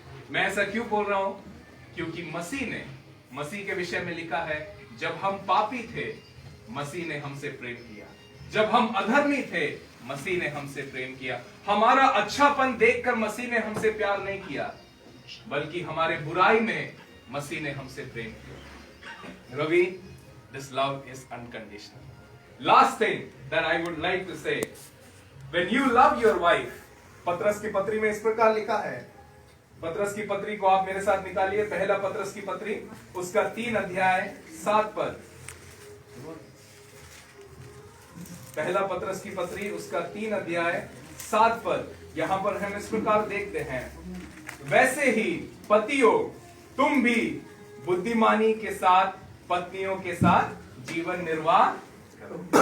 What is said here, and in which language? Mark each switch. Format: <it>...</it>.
<hi>मैं ऐसा क्यों बोल रहा हूं? क्योंकि मसीह के विषय में लिखा है, जब हम पापी थे मसीह ने हमसे प्रेम किया, जब हम अधर्मी थे मसीह ने हमसे प्रेम किया। हमारा अच्छापन देखकर मसीह ने हमसे प्यार नहीं किया, बल्कि हमारे बुराई में मसीह ने हमसे प्रेम किया।</hi> <en>Ravi, this love is unconditional. Last thing that I would like to say, when you love your wife,</en> <hi>पत्रस की पत्री में इस प्रकार लिखा है। पत्रस की पत्री को आप मेरे साथ निकालिए। पहला पत्रस की पत्री, उसका 3 अध्याय 7 पद। पहला पत्रस की पत्री, उसका 3 अध्याय 7 पद। यहां पर हम इस प्रकार देखते हैं, वैसे ही पतियों तुम भी बुद्धिमानी के साथ पत्नियों के साथ जीवन निर्वाह करो।</hi>